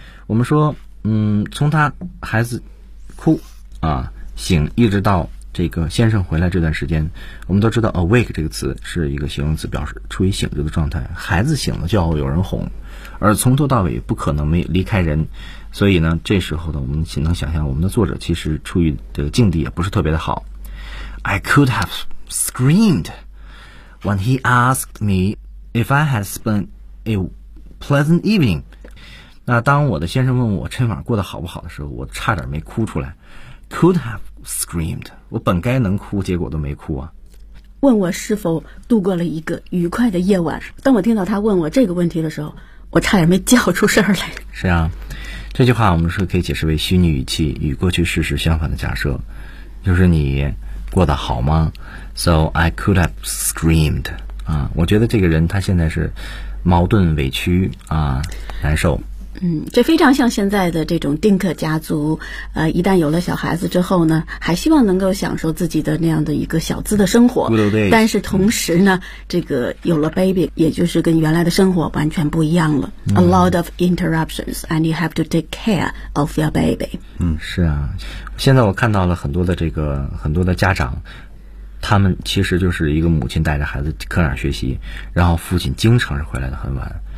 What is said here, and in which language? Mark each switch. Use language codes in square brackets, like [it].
[zh] 我们说，从他孩子哭啊醒，一直到这个先生回来这段时间，我们都知道 awake 这个词是一个形容词，表示处于醒着的状态。孩子醒了就要有人哄，而从头到尾不可能没离开人。所以呢，这时候呢，我们只能想象我们的作者其实处于这个境地也不是特别的好。 [en] I could have screamed when he asked me if I had spent a pleasant evening. [zh] 那当我的先生问我这晚过得好不好的时候，我差点没哭出来。 [en] Could have screamed. [zh] 我本该能哭，结果都没哭啊。问我是否度过了一个愉快的夜晚。当我听到他问我这个问题的时候，我差点没叫出声来。是啊，这句话我们是可以解释为虚拟语气与过去事实相反的假设，就是你过得好吗？ [en] So I could have screamed. [zh] 啊，我觉得这个人他现在是矛盾委屈啊，难受。嗯，这非常像现在的这种丁克家族，一旦有了小孩子之后呢，还希望能够享受自己的那样的一个小资的生活。但是同时呢，这个有了 baby， 也就是跟原来的生活完全不一样了。 [en] A lot of interruptions, and you have to take care of your baby. [zh] 嗯，是啊，现在我看到了很多的这个很多的家长，他们其实就是一个母亲带着孩子课上学习，然后父亲经常是回来的很晚。